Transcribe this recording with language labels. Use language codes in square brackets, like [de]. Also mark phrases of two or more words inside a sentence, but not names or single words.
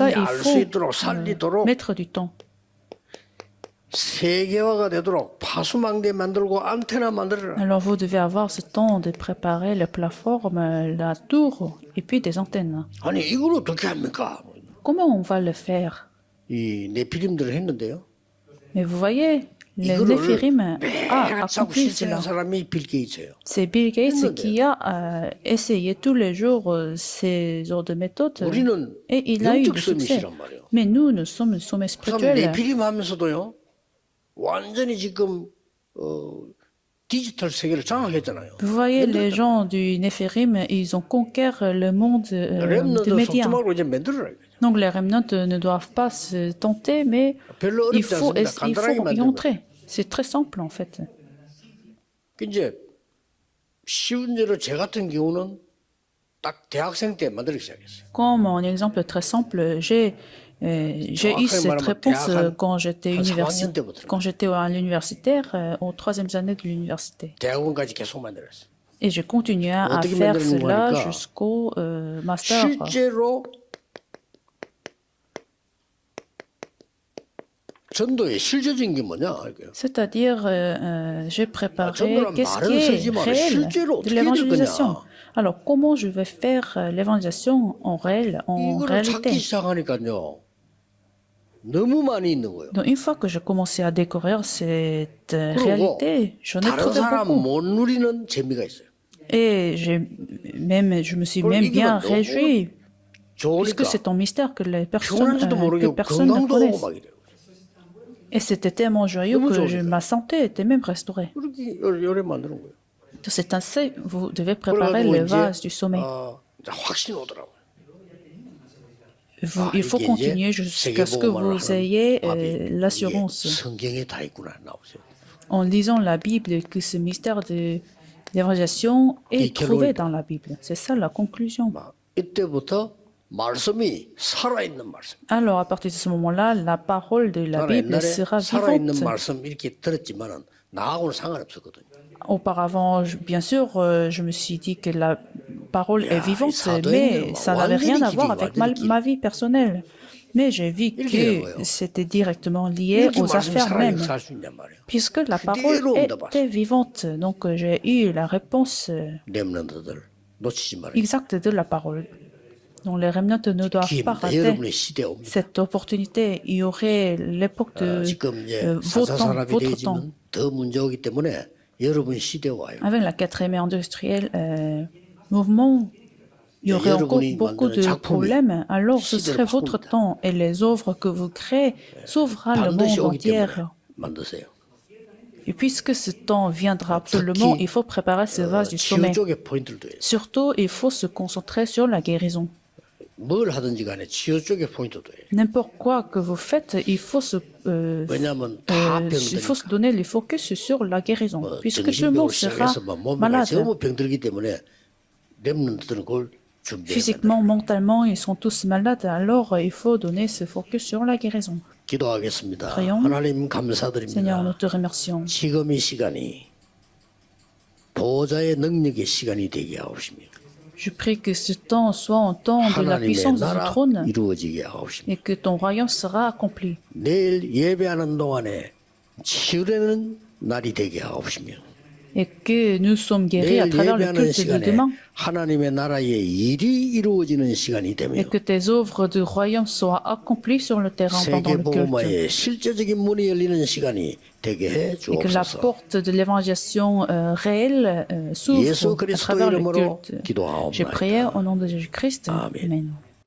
[ko] 사람이 [fr] qu'il [ko] 알 수 [fr] faut [ko] 있도록 살리도록 [fr] mettre du temps. [ko] 세계화가 되도록 파수망대 만들고 안테나 만들어라. [fr] Alors, vous devez avoir ce temps de préparer la plateforme, la tour et puis des antennes. [ko] 아니 이걸 어떻게 합니까? [fr] Comment on va le faire? [ko] 이 네피림들을 했는데요. [fr] Mais vous voyez, les [ko] 이거를 [fr] Néphirim a [ko] 매일 하고 [fr] accompli [ko] 실천한 [fr] cela. [ko] 사람이 빌 게이츠예요. [fr] C'est Bill Gates qui a essayé tous les jours ces genres de méthodes [ko] 우리는 [fr] et il a eu [ko] 영적 [fr] du succès. [ko] 서밋이란 말이에요. [fr] Mais nous sommes le sommet [ko] 참 [fr] spirituel. [ko] 네피림 하면서도요. 완전히 지금 디지털 세계를 장악했잖아요. [fr] Vous voyez, les gens du Néphirim, ils ont conquis le monde des [ko] 렘넌트 [fr] médias. [ko] 속주막으로 이제 만들어라. [fr] Donc les remnants ne doivent pas se tenter, mais [ko] 별로 [fr] il [ko] 어렵지 [fr] faut [ko] 않습니다. [fr] y [ko] 간단하게 만들고. [fr] entrer. C'est très simple en fait. [ko] 이제 쉬운 예로 제 같은 경우는 딱 대학생 때 만들기 시작했어요. [fr] Comme un exemple très simple, j'ai eu cette réponse quand j'étais à l'universitaire, aux troisième année de l'université. [ko] 대학원까지 계속 만들었어요. [fr] Et j'ai continué à [ko] 어떻게 [fr] faire [ko] 만드는 [fr] cela [ko] 거니까 [fr] jusqu'au master. [ko] 실제로 전도의 실제적인 게 뭐냐? [fr] C'est-à-dire, j'ai préparé [ko] 전도란 [fr] qu'est-ce [ko] 말은 [fr] qui est [ko] 쓰지만 [fr] réel [ko] 실제로 [fr] de [ko] 어떻게 될 [fr] l'évangélisation. [ko] 거냐? [fr] Alors, comment je vais faire l'évangélisation en réel, en [ko] 이거를 찾기 [fr] réalité? [ko] 시작하니까요. 너무 많이 있는 거예요. [fr] Donc, une fois que j'ai commencé à découvrir cette [ko] 그리고 [fr] réalité, j'en ai [ko] 다른 [fr] trouvé [ko] 사람 [fr] beaucoup. [ko] 못 누리는 재미가 있어요. [fr] Et je me suis même bien réjoui, puisque [ko] 좋으니까 [fr] c'est un mystère que les personnes, [ko] 피곤한지도 [fr] que [ko] 모르게 [fr] personne ne [ko] 건강도 오고 [fr] connaissent. [ko] 막 이래요. [fr] Et c'était tellement joyeux que ma santé était même restaurée. [ko] 그렇게 요래 만드는 거예요. [fr] Donc, c'est ainsi, vous devez préparer [ko] 그래가지고 [fr] le [ko] 이제 [fr] vase du sommet. [ko] 이제 확신이 오더라고요. [fr] Il faut continuer jusqu'à ce que vous ayez l'assurance, [ko] 성경에 다 있구나 나오세요. [fr] en lisant la Bible, que ce mystère de l'évangélisation est trouvé dans la Bible. C'est ça la conclusion. [ko] 이때부터 말씀이 살아있는 말씀. [fr] Alors, à partir de ce moment-là, la parole de la [ko] 나는 [fr] Bible [ko] 옛날에 [fr] sera [ko] 살아있는 [fr] vivante. [ko] 말씀 이렇게 들었지만은 나하고는 상관없었거든요. [fr] Auparavant, bien sûr, je me suis dit que la parole est vivante, [ko] 사도행전 [fr] mais ça n'avait rien à voir [ko] 완전히 [fr] avec [ko] 길이. [fr] ma vie personnelle. Mais j'ai vu que c'était directement lié [ko] 이렇게 [fr] aux [ko] 말씀이 [fr] affaires [ko] 살아있는 [fr] mêmes, [ko] 살수 있냔 말이에요. [fr] puisque la parole était vivante. Donc, j'ai eu la réponse [ko] 렘넌트들 놓치지 말아요. [fr] exacte de la parole. Donc, les remnants ne doivent pas [ko] 기회입니다. [fr] rater [ko] 여러분의 시대 옵니다. [fr] cette opportunité. Il y aurait l'époque de [ko] 지금 이제 [fr] votre [ko] 4차 [fr] temps, [ko] 산업이 [fr] votre temps. [ko] 되지만 더 문제 오기 때문에 여러분의 시대 와요. [fr] Avec la quatrième industrielle mouvement, il y aurait encore beaucoup de problèmes. Alors, ce serait votre temps et les œuvres que vous créez s'ouvrira le [ko] 반드시 [fr] monde [ko] 오기 때문에 [fr] entier. [ko] 만드세요. [fr] Et puisque ce temps viendra absolument, il faut préparer ce vase du [ko] 치유 [fr] sommet. [ko] 쪽에 포인트를 둬요. [fr] Surtout, il faut se concentrer sur la guérison. [ko] 뭘 하든지 간에 치유 쪽에 포인트 둬요. [fr] N'importe quoi que vous faites, il faut se donner le focus sur la guérison, puisque tout le monde sera malade. [ko] 전부 병들기 때문에 렘넌트들은 그걸 준비해야 돼요. [fr] Physiquement, mentalement, ils sont tous malades, alors il faut donner ce focus sur la guérison. [ko] 기도하겠습니다. [fr] Prions. [ko] 하나님 [fr] Seigneur, [ko] 감사드립니다. [fr] nous te remercions. [ko] 지금 이 시간이 보호자의 능력의 시간이 되게 하옵시며 [fr] Je prie que ce temps soit un temps de la [ko] 하나님의 [fr] puissance du [ko] 나라 [fr] trône [ko] 이루어지게 하옵시며 [fr] et que ton royaume sera accompli. [ko] 내일 예배하는 동안에 치유되는 날이 되게 하옵시며 [fr] Et que nous sommes guéris à [ko] 내일 [fr] travers le [ko] 예배하는 [fr] culte de [ko] 시간에 [fr] demain. [ko] 하나님의 나라의 일이 이루어지는 시간이 되며 [fr] Et que tes œuvres du royaume soient accomplies sur le terrain pendant le culte. [ko] 세계복음화의 실제적인 문이 열리는 시간이 되게 해 [fr] Et que la [ko] 주옵소서. [fr] porte de l'évangélisation réelle [ko] 예수 [fr] s'ouvre à [ko] 그리스도 [fr] travers le [ko] 이름으로 [fr] culte. [ko] 기도하옵나이다. [fr] J'ai prié au nom de Jésus-Christ. Amen. Amen.